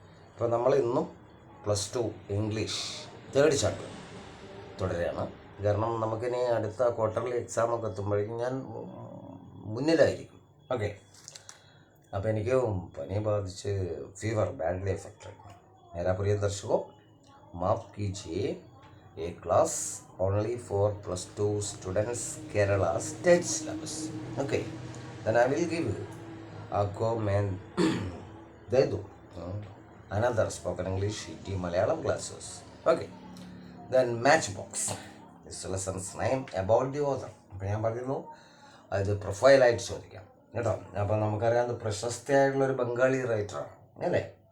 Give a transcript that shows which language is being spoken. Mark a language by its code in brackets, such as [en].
[ml] ഇപ്പോൾ നമ്മൾ ഇന്നും +2 ഇംഗ്ലീഷ് തേർഡ് ചാപ്റ്റർ തുടരുകയാണ്. കാരണം നമുക്കിനി അടുത്ത ക്വാർട്ടർലി എക്സാമൊക്കെ എത്തുമ്പോഴേക്കും ഞാൻ മുന്നിലായിരിക്കും. ഓക്കെ, അപ്പോൾ എനിക്ക് പനി ബാധിച്ച് [en] Fever badly affected. [hi] Mera Priya ദർശകോ, മാഫ് കീജിए, [en] a class only for +2 students, Kerala state syllabus. Okay, then I will give you [hi] आपको मैं दे दूँ [en] another spoken English Hindi Malayalam classes. Okay, then matchbox. This lesson's name about the author. [ml] അപ്പോൾ ഞാൻ പറയുന്നു അത് പ്രൊഫൈലായിട്ട് ചോദിക്കാം കേട്ടോ. അപ്പോൾ നമുക്കറിയാവുന്ന പ്രശസ്തയായിട്ടുള്ളൊരു ബംഗാളി റൈറ്ററാണ് അല്ലേ.